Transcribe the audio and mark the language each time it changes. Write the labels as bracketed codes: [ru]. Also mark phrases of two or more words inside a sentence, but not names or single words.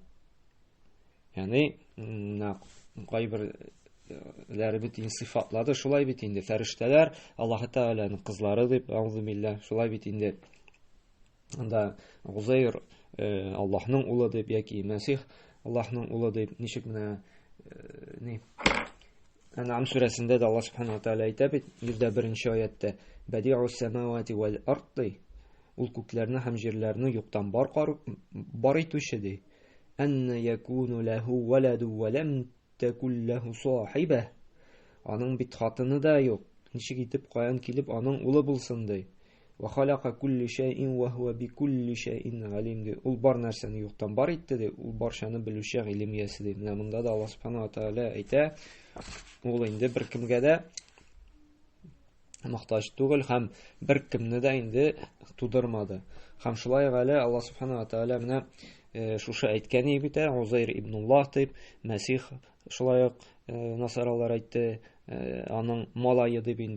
[tt] Ягъни кайбер бит сыйфатлады, шулай бит инде фәрештәләр Аллаһ Тәгаләнең кызлары дип, [ar] أعوذ بالله, [tt] шулай бит инде. Анда Узайр Аллаһның улы дип яки Мәсих Аллаһның улы дип ничек менә Ан'ам сүрәсендә дә Аллаһ [ar] سبحانه وتعالى [tt] әйтә бит 101-нче аятта: [ar] "بديع السماوات والأرض", [tt] ул күкләрне һәм җирләрне юктан бар итүче ди. [ar] "أنى يكون له ولد ولم تكن له صاحبة", [tt] аның бит хатыны да юк. Ничек итеп каян килеп аның улы булсын ди. [ar] "وخلق كل شيء وهو بكل شيء عليم", [tt] ди. Ул бар нәрсәне юктан бар итте ди. Ул барчаны белүче гыйлем иясе ди. Менә монда да Аллаһ [ar] سبحانه وتعالى [tt] әйтә, ул инде беркемгә дә мохтаҗ түгел һәм беркемне дә инде тудырмады. Һәм шулай гale Аллаһ [ar] سبحانه وتعالى [tt] менә шушы әйткән бит, Узайр ибн Аллаһ дип, Мәсих шулай ук насаралар әйтте, аның малае дип инде.